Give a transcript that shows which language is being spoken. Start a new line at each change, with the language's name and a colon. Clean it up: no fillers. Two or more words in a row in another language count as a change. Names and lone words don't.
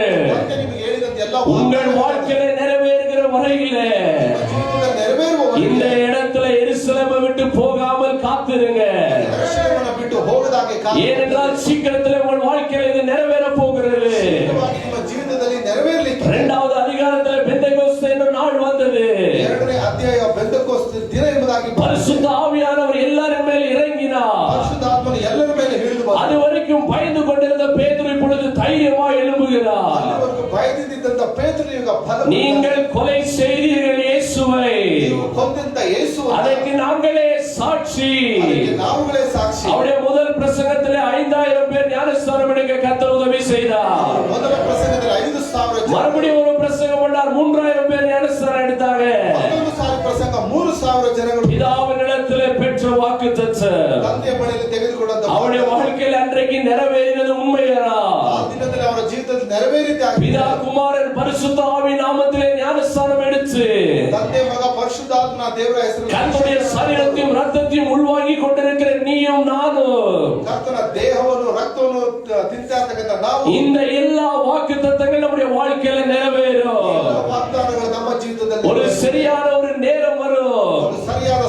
Kannada: ತಂದೆ ನಿಮಗೆ ಹೇಳಿದಂತ ಎಲ್ಲಾ
Tamil: உங்கள் வாழ்க்கையில நிறைவேறுகிற வரையிலே
Kannada: ಜೀವಿತದಲ್ಲಿ ನೆರವೇರುವ
Tamil: இந்த இடத்துல எருசலேமை விட்டு போகாமல் காத்திருங்க.
Kannada: ರಕ್ಷಣೆಯನ್ನು ಬಿಟ್ಟು ಹೋಗದಾಗೆ
Tamil: ஏனென்றால் சீக்கிரத்தில் உங்கள் வாழ்க்கையில இது நிறைவேற போகிறது.
Kannada: ನಿಮ್ಮ ಜೀವಿತದಲ್ಲಿ ನೆರವೇರಲಿಕ್ಕೆ
Tamil: 2வது அதிகாரத்தில் பெந்தெகோஸ்தே என்ற நாள் வந்தது.
Kannada: 2ನೇ ಅಧ್ಯಾಯ ಬೆಂತೆಕೋಸ್ತ ದಿನ ಎಂಬುದಾಗಿ
Tamil: பரிசுத்த ஆவியானவர் எல்லாரின் மேல் இறங்கினார்.
Kannada: ಪರಿಶುದ್ಧಾತ್ಮನು ಎಲ್ಲರ ಮೇಲೆ ಇಳಿದು ಬಂದ.
Tamil: அது வரைக்கும் பயந்து கொண்டிருந்த பேதுரு இப்பொழுது தைரியமாய் எழும்புகிறார்.
Kannada: ಅಲ್ಲಿವರೆಗೂ ಭಯದಿಂದಿದ್ದಂತ ಪೇತ್ರನು ಈಗ ಫಲ
Tamil: நீங்கள் கொலை செய்தீர்கள் இயேசுவை,
Kannada: ನೀವು ಕೊಂದಂತ ಯೇಸು
Tamil: அதற்கு நாங்களே சாட்சி.
Kannada: ಅದಕ್ಕೆ ನಾವುಗಳೇ ಸಾಕ್ಷಿ.
Tamil: அவருடைய முதல் பிரசங்கத்திலே 5000 பேர் ஞானஸ்நானம் எடுக்க கர்த்தர் உதவி செய்தார்.
Kannada: ಮೊದಲ ಪ್ರಸಂಗದಲ್ಲಿ 5,000 ಜನ,
Tamil: மறுபடியும் ஒரு பிரசங்கம் பண்ணார், 3000 பேர் ஞானஸ்நானம் எடுத்தாங்க.
Kannada: ಮತ್ತೊಂದು ಸಾರಿ ಪ್ರಸಂಗ 3,000 ಜನಗಳು
Tamil: பிதாவினிடத்திலே பெற்ற வாக்குத்தத்தம்
Kannada: ತಂದೆಯ ಬಳಿಯಲ್ಲಿ ತೆಗೆದುಕೊಂಡಂತ
Tamil: அவருடைய வாழ்க்கையில் அன்றைக்கு நிறைவேறினது உண்மையா?
Kannada: ಆ ದಿನದಲ್ಲಿ ಅವರ ಜೀವಿತದಲ್ಲಿ ನೆರವೇರಿದ್ದಾಗಿದೆ.
Tamil: பிதா குமாரன் பரிசுத்த ஆவி நாமத்திலே ஞானஸ்நானம் எடுத்து
Kannada: ತಂದೆ ಮಗ ಪರಿಶುದ್ಧಾತ್ಮನ ದೇವರ ಹೆಸರು
Tamil: கர்த்தருடைய சரீரத்தையும் ரத்தத்தையும் உள்வாங்கி கொண்டிருக்கிற நீயும் நானும்
Kannada: ಕರ್ತನ ದೇಹವನ್ನು ರಕ್ತವನ್ನು ತಿಂತಾ ಇರ್ತಕ್ಕಂಥ ನಾವು
Tamil: இந்த எல்லா வாக்குத்தத்தங்கள் நம்முடைய வாழ்க்கையில நிறைவேறும்.
Kannada: ವಾಗ್ದಾನಗಳು ನಮ್ಮ ಜೀವಿತದಲ್ಲಿ
Tamil: ஒரு சரியான ஒரு நேரம் வரும்.
Kannada: ಒಂದು ಸರಿಯಾದ